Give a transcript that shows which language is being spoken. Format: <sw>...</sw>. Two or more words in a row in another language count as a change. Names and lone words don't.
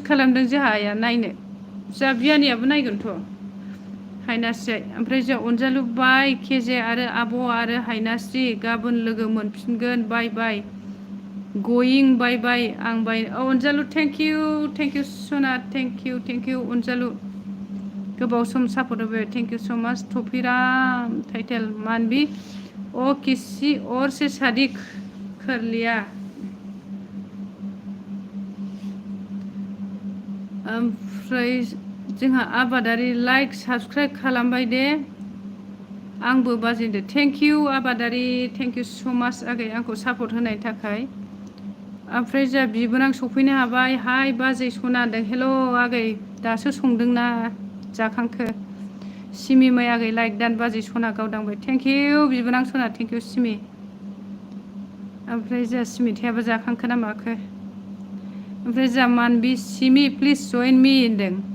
<brx>खालामदों जोंहा आइया नायनो जोंहा बियानियाबो नायगोनथ' हायनास्रि ओमफ्राय जों अनजालु बाय केजे आरो आब' आरो हायनास्रि गाबोन लोगो मोनफिनगोन बाय गयिं बाय आं बाय अनजालु</brx> <en>thank you</en> <brx>सना</brx> <en>thank you</en> <brx>अनजालु गोबाव</brx> <en>some support</en> <brx>होबाय</brx> <en>thank you so much</en> <brx>थफिराम टाइटेल मानवी</brx> <hi>ओ किसी और से शादी कर लिया</hi> <brx>ओमफ्राय जोंहा आबादारि</brx> <en>like subscribe</en> <brx>खालामबाय दे आंबो बाजेनदो</brx> <en>thank you</en> <brx>आबादारि</brx> <en>thank you so much</en> <brx>आगै आंखौ सापर्ट होनायनि थाखाय ओमफ्राय जोंहा बिबोनां सफैनो हाबाय हाय बाजै सना होनदों हेल' आगै दासो संदोंना जाखांखो सिमि मैया गै लाइक दान बाजै सना गावदांबाय</brx> <en>thank you</en> <brx>बिबोनां सना</brx> <en>thank you</en> <brx>सिमि ओमफ्राय जोंहा सिमिथायाबो जाखांखो ना माखो ओमफ्राय जोंहा मानबि सिमि</brx> <en>please join me</en> <brx>होनदों</brx>